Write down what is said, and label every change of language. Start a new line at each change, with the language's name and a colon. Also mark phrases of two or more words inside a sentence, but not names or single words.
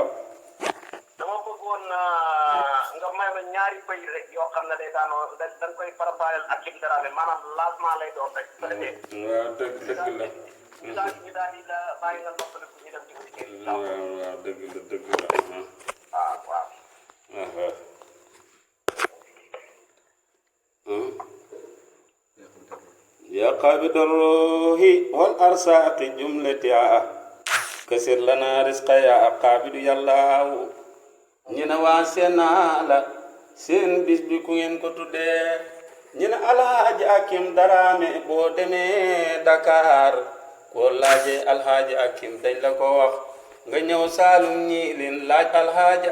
Wolof: dama bëggoon nga may ma ñaari bëy rek yoo xam ne day daanoo dañ koy préparé ak Hakim Dramé maanaam lancement lay doon rek su ko defee waaw dëgg la ñu daal di la bàyyi nga noppaliku ñu dem ci auditeurs yi waaw dëgg la waaw
Arabic: يا قابض الروح والأرزاق جملتها كسر لنا رزقا يا قابض يا الله
Wolof: ñina waa Sénat la seen bis bi ku ngeen ko tuddee ñina Alhaji Hakim Dramé boo demee Dakar ko laaje Alhaji Hakim dañ la ko wax nga ñëw Saalum ñi leen laaj Alhaji